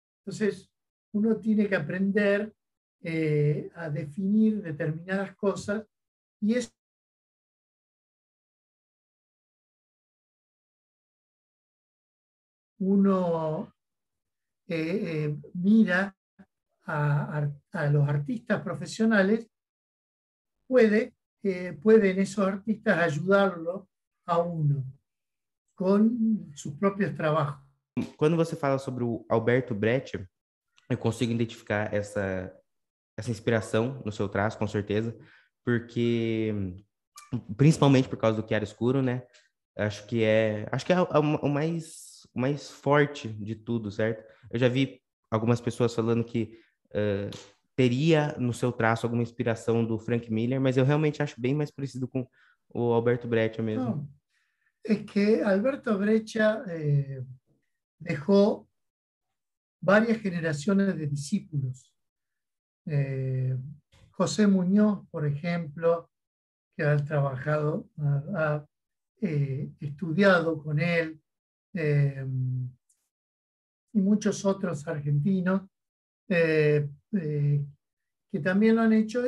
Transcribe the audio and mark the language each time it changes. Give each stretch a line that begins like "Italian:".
Spanish: Entonces, uno tiene que aprender a definir determinadas cosas y es uno mira a los artistas profesionales, pueden esos artistas ayudarlo a uno con sus propios trabajos.
Portuguese: Quando você fala sobre o Alberto Brecht, eu consigo identificar essa inspiração no seu traço, com certeza, porque principalmente por causa do Chiaro Escuro, né? Acho que é o mais forte de tudo, certo? Eu já vi algumas pessoas falando que teria no seu traço alguma inspiração do Frank Miller, mas eu realmente acho bem mais parecido com o Alberto Breccia mesmo.
Spanish: No, es que Alberto Breccia dejó varias generaciones de discípulos. Eh, José Muñoz, por ejemplo, que ha trabajado, ha estudiado con él, eh, y muchos otros argentinos eh, eh, que también lo han hecho.